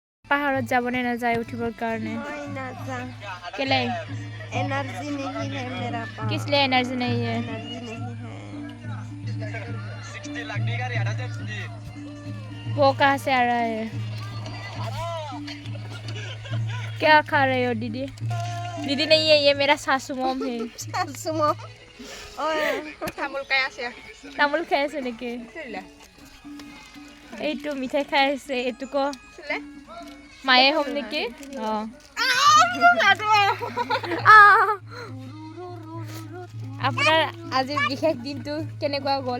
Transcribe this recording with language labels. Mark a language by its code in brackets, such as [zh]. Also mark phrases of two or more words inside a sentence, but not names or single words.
[as] পাহাৰত যাবনে নাযায় উঠিবৰ কাৰণে কেলে [hi] एनर्जी नहीं है मेरा पास किस लिए एनर्जी नहीं है एनर्जी नहीं है वो कहाँ से आ रहा है क्या खा रहे हो दीदी दीदी नहीं है ये मेरा सासू मॉम है सुमो ओए [as] তামোল খাই আছে নেকি এইটো মিঠাই খাই আছে এইটোকো মায়ে হ'ম নেকি আপোনাৰ আজি বিশেষ দিনটো কেনেকুৱা গ'ল